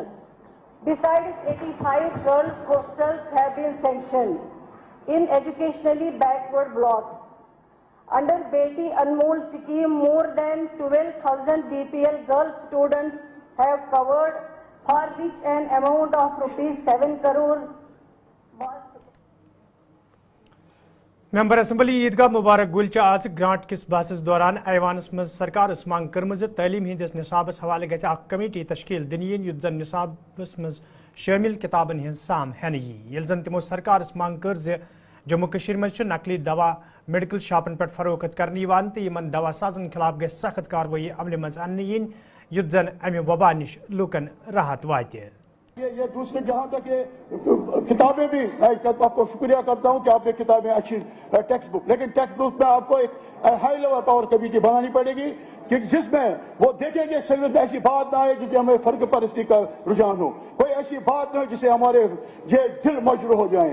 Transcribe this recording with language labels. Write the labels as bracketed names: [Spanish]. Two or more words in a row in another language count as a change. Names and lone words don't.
[English] Besides, 85 girls hostels have been sanctioned in educationally backward blocks. Under Beti Anmol scheme, more than 12,000 BPL girl students have covered, for which an amount of ₹7 crore was. member assembly [Kashmiri] عیدگاہ مبارک گل آج گرانٹ کس بحثس دوران ایوانس مز سرکارس مانگ کرم تعلیم ہندس نصابس حوالہ گژھِ اخ کمیٹی تشکیل دن یت زن نصابس مز شامل کتابن ہز سام ہینہ یل زن تمو سرکارس مانگ کر جموں کشمیر مز نقلی دوا میڈیکل شاپن پہ فروخت کرنے تو یمن دوا سازن خلاف گژھِ سخت کاروٲیی عملہِ مز اننہٕ یِنۍ یُتھ زن امہ وبا نش لوکن راحت واتہِ. [Urdu] یہ دوسرے جہاں تک یہ کتابیں بھی آپ کو شکریہ کرتا ہوں کہ آپ نے کتابیں اچھی [English] textbook, [Urdu] لیکن [English] textbook [Urdu] میں آپ کو ایک [English] high level power committee [Urdu] بنانی پڑے گی کہ جس میں وہ دیکھیں گے صرف ایسی بات نہ آئے جسے ہمیں فرق پرستی کا رجحان ہو، کوئی ایسی بات نہ ہو جسے ہمارے یہ دل مجروح ہو جائیں.